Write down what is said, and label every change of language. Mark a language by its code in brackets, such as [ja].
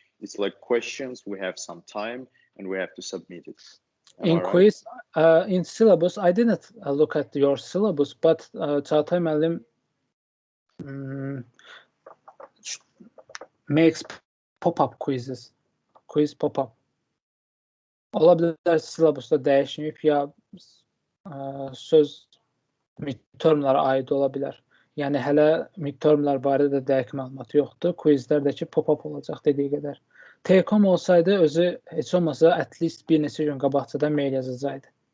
[en] It's like questions, we have some time and we have to submit it. In quiz, in syllabus, I didn't look at your syllabus, but Çağatay Müəllim makes pop-up quizzes. Quiz pop-up. [az] Olabilir syllabusda dəyişməyib ya söz midtermlara aid ola bilər. Yəni hələ midtermlar barədə dəqiq məlumat yoxdur. Quizlərdəki pop-up olacaq dediyi qədər. Take-home olsaydı özü heç olmasa [en] at least [az] bir neçə gün qabaqcadan mail yazacaqdı.